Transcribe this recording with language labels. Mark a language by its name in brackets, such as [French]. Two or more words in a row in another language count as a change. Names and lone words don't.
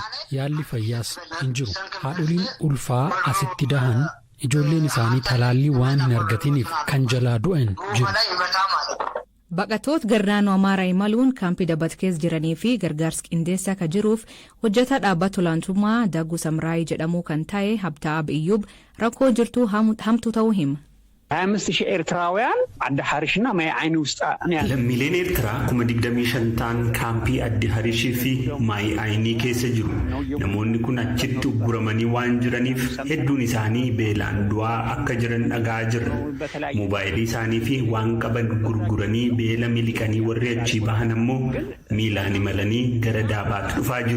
[Oromo] Yaalli fayyaas hin jiru. Haadholiin ulfaa asitti dahan ijoolleen isaanii talaallii waan hin argatiniif kan jalaa du'an jiru. Baqattoota gara naannoo Amaaraa imaluun kaampii Dabat keessa jiranii fi gargaarsa qindeessaa akka jiruuf hojjetaa dhaabbata olaantummaa Dagguu Samraayii jedhamu kan ta'e Habtaab Iyyub rakkoo jirtuu hamtuu ta'uu hima. [Amharic] 25,000 ኤርትራውያን አዲ ሐሪሽና ማይ አይኒ ውስጥ ለሚሊዮን ኤርትራ [Oromo] kuma 25 ta'an kaampii addi harishii fi maay aynii keessa jiru. Namoonni kun achitti ugguramanii waan jiraniif hedduun isaanii beelaan du'aa akka jiran dhagaa jirra. Moobaayilii isaanii fi waan qaban gurguranii beela miliqanii warri achii bahan ammoo miilaan imalanii gara daabaatti dhufaa jiru.